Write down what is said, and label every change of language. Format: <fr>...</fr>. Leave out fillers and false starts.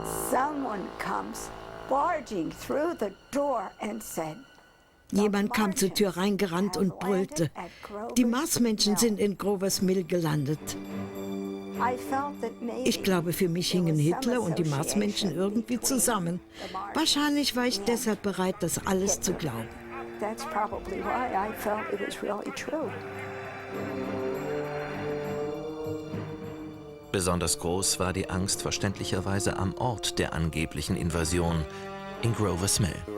<en>Someone comes barging through the door and said,</en> <de>Jemand kam zur Tür reingerannt und brüllte. Die Marsmenschen sind in Grovers Mill gelandet. Ich glaube, für mich hingen Hitler und die Marsmenschen irgendwie zusammen. Wahrscheinlich war ich deshalb bereit, das alles zu glauben.</de> <en>That's probably why I felt it was really true.</en> <de>Besonders groß war die Angst verständlicherweise am Ort der angeblichen Invasion, in Grovers Mill.</de>